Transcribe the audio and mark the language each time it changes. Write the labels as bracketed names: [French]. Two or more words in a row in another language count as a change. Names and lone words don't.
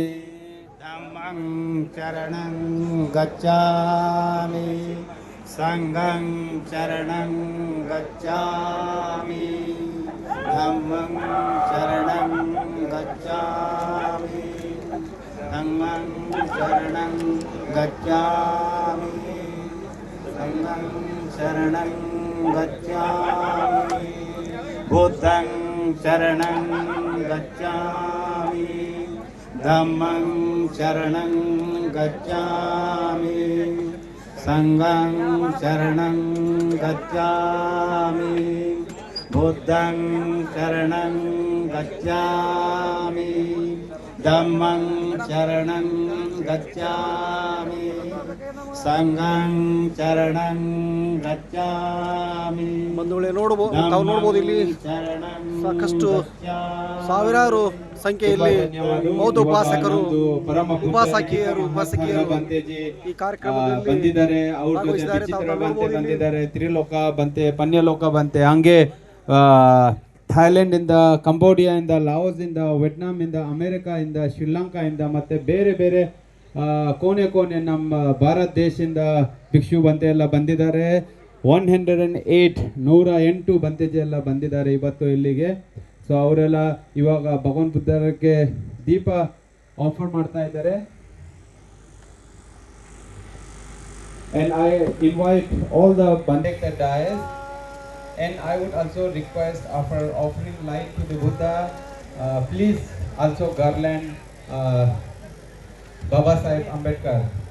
[Pali] ಧಮ್ಮಂ ಶರಣಂ ಗಚ್ಛಾಮಿ ಸಂಘಂ ಶರಣಂ ಗಚ್ಛಾಮಿ ಧಮ್ಮಂ ಶರಣಂ ಗಚ್ಛಾಮಿ ಸಂಘಂ ಶರಣಂ ಗಚ್ಛಾಮಿ ಸಂಘಂ ಶರಣಂ ಗಚ್ಛಾಮಿ ಬುದ್ಧಂ ಶರಣಂ ಗಚ್ಛಾಮಿ धम्मं शरणं गच्छामि संघं शरणं गच्छामि बुद्धं शरणं गच्छामि धम्मं शरणं गच्छामि संघं शरणं गच्छामि [Kannada] ಬಂಧುಗಳೇ ತಾವು ನೋಡ್ಬೋದು ಇಲ್ಲಿ ಸಾಕಷ್ಟು ಸಾವಿರಾರು ಸಂಖ್ಯೆಯಲ್ಲಿ ಬೌದ್ಧ ಉಪಾಸಕರು ಉಪಾಸಕಿಯರು ಈ ಕಾರ್ಯಕ್ರಮದಲ್ಲಿ ಬಂದಿದ್ದಾರೆ. ಅವ್ರ ಜೊತೆ ವಿಚಿತ್ರ ಬಂತೆ ಬಂದಿದ್ದಾರೆ, ತ್ರಿಲೋಕ ಬಂತೆ, ಪನ್ಯಲೋಕ ಬಂತೆ, ಹಂಗೆ ಥೈಲ್ಯಾಂಡ್ ಇಂದ, ಕಂಬೋಡಿಯಾ ಇಂದ, ಲಾವೋಸ್ ಇಂದ, ವಿಯೆಟ್ನಾಂ ಇಂದ, ಅಮೆರಿಕಾ ಇಂದ, ಶ್ರೀಲಂಕಾ ಇಂದ ಮತ್ತೆ ಬೇರೆ ಬೇರೆ ಕೋಣೆ ನಮ್ಮ ಭಾರತ ದೇಶದಿಂದ ಭಿಕ್ಷು ಬಂತೆ ಎಲ್ಲ ಬಂದಿದ್ದಾರೆ. 108 ಬಂತೆಜಿ ಎಲ್ಲ ಬಂದಿದ್ದಾರೆ ಇವತ್ತು ಇಲ್ಲಿಗೆ. ಸೊ ಅವರೆಲ್ಲ ಇವಾಗ ಭಗವಾನ್ ಬುದ್ಧರಿಗೆ ದೀಪ ಆಫರ್ ಮಾಡ್ತಾ ಇದ್ದಾರೆ. [English] And I invite all the Bandekta dais, and I would also request after offering light to the Buddha, please also garland Baba Sahib Ambedkar.